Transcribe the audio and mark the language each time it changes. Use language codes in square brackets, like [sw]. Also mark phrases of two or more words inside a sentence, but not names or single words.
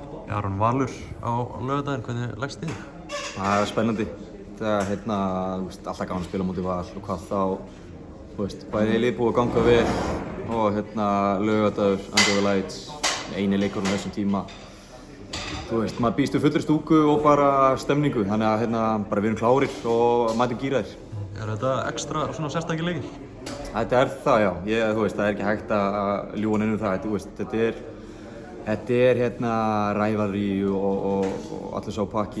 [is] Aron Valur á laugardaginn, hvernig leggst þig? Það spennandi. Það alltaf gaman að spila á móti Val og hvað þá, bæði lið búið að ganga vel og laugardagur, [en] under the lights, [is] eini leikurinn á þessum tíma. Maður býst við fullri stúku og bara stemningu, þannig að bara við erum klárir og mætum gíraðir. Þetta ekstra svona sérstakir leikir? Þetta það, já. Það ekki hægt að ljúga neinu það. Þetta er rævalrí og allir sá pakki.